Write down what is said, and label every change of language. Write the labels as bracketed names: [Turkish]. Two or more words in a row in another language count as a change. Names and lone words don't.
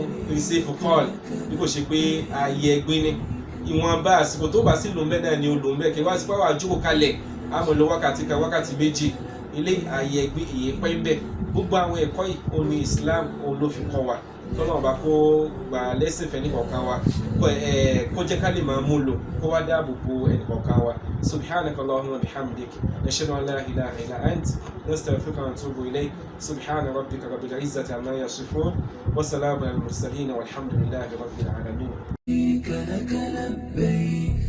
[English] receive call [Yoruba] bí kò ṣe pé ààyè ẹgbẹ́ ni ìwọ̀nba àsìkò tó bá sí lòun bẹ́ẹ̀ náà ni ó lòun bẹ́ẹ̀ kí wá sí pé wàá jókòó kalẹ̀ àmọ́ lọ wákàtí kan wákàtí méjì ilé ààyè ẹgbẹ́ ìyẹn pẹ́ ń bẹ̀ gbogbo àwọn ẹ̀kọ́ yìí ó ní Islam òun ló fi kọ́ wa tọ́lá ọba kó gbà lẹ́sìn fẹ́ nìkọ̀ọ̀kan wa kó jẹ́ ká lè máa mú lò kó wá dáàbò bo ẹnìkọ̀ọ̀kan wa [Arabic] سبحانك اللهم بحمدك نشهد أن لا إله إلا أنت نستغفرك ونتوب إليك سبحان ربك رب العزة عما يصفون وسلام على المرسلين والحمد لله رب العالمين. لك لبيك